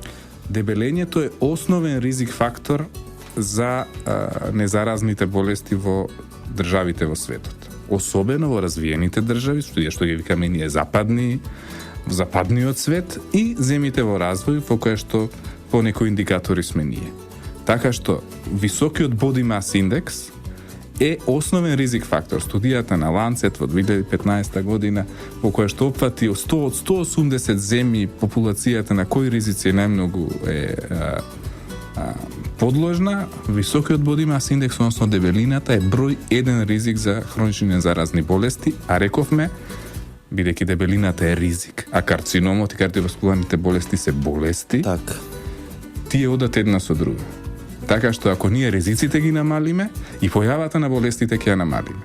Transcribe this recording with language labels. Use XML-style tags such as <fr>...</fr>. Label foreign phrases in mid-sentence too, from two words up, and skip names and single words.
<mk>Дебелењето е основен ризик фактор за незаразните болести во државите во светот. Особено во развиените држави, што ги викаме ние западниот свет и земите во развој, во која што по некои индикатори сме ние. Така што високиот</mk> <en>body mass index</en> <mk>е основен ризик фактор. Студијата на Lancet во 2015 година, во која што опфати 100 од 180 земји популацијата на кои ризици најмногу е подложна, високиот</mk> <en>body mass index,</en> <mk>односно дебелината, е број 1 ризик за хронични незаразни болести, а рековме, бидејќи дебелината е ризик, а карциномот и кардиоваскуларните болести се болести, тие одат една со друга. Така што ако ние ризиците ги намалиме, и појавата на болестите ќе ја намалиме.</mk>